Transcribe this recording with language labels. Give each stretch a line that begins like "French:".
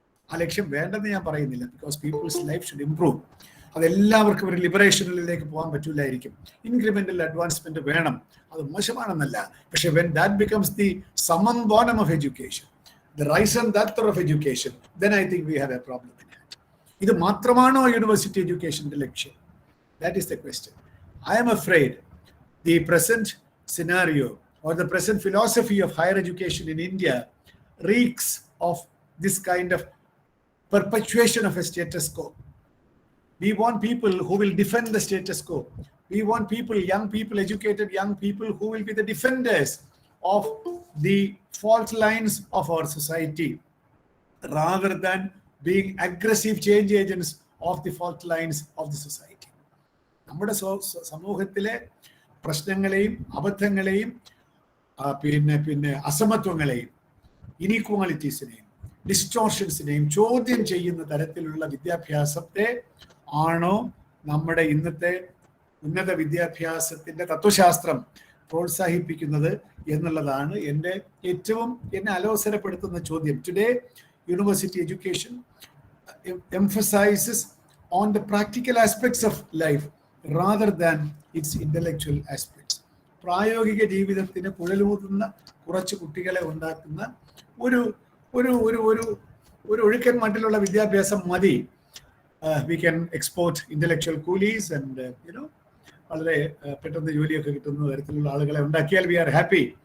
Malayalam: ആ ലക്ഷ്യം വേണ്ടെന്ന് ഞാൻ പറയുന്നില്ല,
English: Because people's life should improve.
Malayalam: അതെല്ലാവർക്കും ഒരു ലിബറേഷനിലേക്ക് പോകാൻ പറ്റില്ലായിരിക്കും.
English: incremental advancement
Malayalam: വേണം, അത് മോശമാണെന്നല്ല. പക്ഷെ
English: When that becomes the summum bonum of education, the raison d'être of education, then I think we have a problem.
Malayalam: ഇത് മാത്രമാണോ യൂണിവേഴ്സിറ്റി എഡ്യൂക്കേഷന്റെ ലക്ഷ്യം?
English: That is the question. I am afraid the present scenario or the present philosophy of higher education in India reeks of this kind of perpetuation of a status quo. We want people who will defend the status quo. We want people, young people, educated young people who will be the defenders of the fault lines of our society, rather than being aggressive change agents of the fault lines of the society.
Malayalam: നമ്മുടെ സമൂഹത്തിലെ പ്രശ്നങ്ങളെയും അബദ്ധങ്ങളെയും പിന്നെ അസമത്വങ്ങളെയും ഇനീക്വാളിറ്റീസിനെയും ഡിസ്റ്റോർഷൻസിനെയും ചോദ്യം ചെയ്യുന്ന തരത്തിലുള്ള വിദ്യാഭ്യാസത്തെ ആണോ നമ്മുടെ ഇന്നത്തെ ഉന്നത വിദ്യാഭ്യാസത്തിന്റെ തത്വശാസ്ത്രം പ്രോത്സാഹിപ്പിക്കുന്നത് എന്നുള്ളതാണ് എന്നെ അലോസരപ്പെടുത്തുന്ന ചോദ്യം.
English: Today university education emphasizes on the practical aspects of life rather than its intellectual aspects.
Malayalam: പ്രായോഗിക ജീവിതത്തിന് കുഴലൂതുന്ന കുറച്ച് കുട്ടികളെ ഉണ്ടാക്കുന്ന ഒരു ഒരു ഒരു ഒരു ഒരു ഒഴുക്കൻ മട്ടിലുള്ള വിദ്യാഭ്യാസം മതി.
English: we can export intellectual coolies and
Malayalam: വളരെ പെട്ടെന്ന് ജോലിയൊക്കെ കിട്ടുന്ന തരത്തിലുള്ള ആളുകളെ ഉണ്ടാക്കിയാൽ
English: We are happy.